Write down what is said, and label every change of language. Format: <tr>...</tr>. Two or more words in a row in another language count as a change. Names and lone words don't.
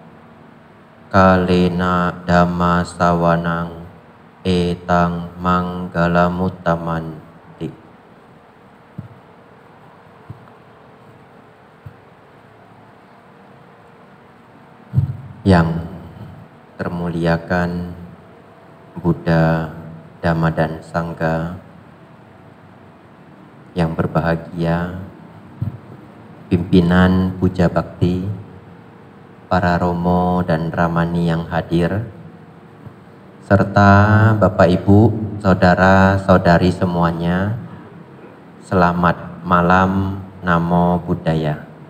<pi>Kalena dhamma sawanang etang manggalamuttamanti.</pi> <id>Yang termuliakan Buddha, Dhamma dan Sangha, yang berbahagia pimpinan Puja Bakti, para romo dan ramani yang hadir, serta Bapak Ibu, saudara-saudari semuanya, selamat malam,</id> <pi>Namo Buddhaya.</pi>